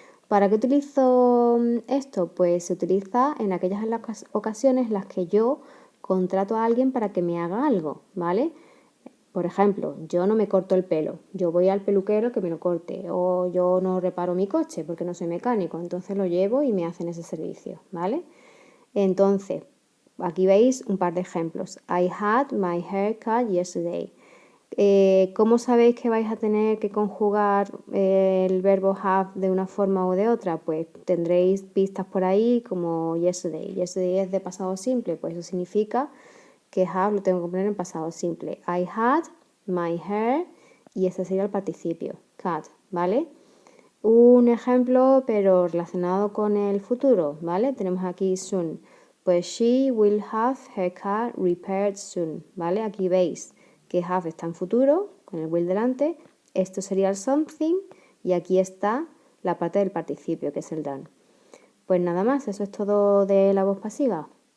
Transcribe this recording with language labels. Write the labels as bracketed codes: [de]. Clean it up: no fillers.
[es] ¿Para qué utilizo esto? Pues se utiliza en aquellas ocasiones en las que yo contrato a alguien para que me haga algo, ¿vale? Por ejemplo, yo no me corto el pelo, yo voy al peluquero que me lo corte, o yo no reparo mi coche porque no soy mecánico, entonces lo llevo y me hacen ese servicio, ¿vale? Entonces, aquí veis un par de ejemplos. [en] I had my haircut yesterday. [es] ¿Cómo sabéis que vais a tener que conjugar el verbo have de una forma o de otra? Pues tendréis pistas por ahí como yesterday. Yesterday es de pasado simple, pues eso significa que have lo tengo que poner en pasado simple. [en] I had my hair [es] y ese sería el participio, cut, ¿vale? Un ejemplo, pero relacionado con el futuro, ¿vale? Tenemos aquí soon. [en] Pues she will have her car repaired soon, ¿vale? [es] Aquí veis que have está en futuro, con el will delante. Esto sería el something y aquí está la parte del participio, que es el done. Pues nada más, eso es todo de la voz pasiva.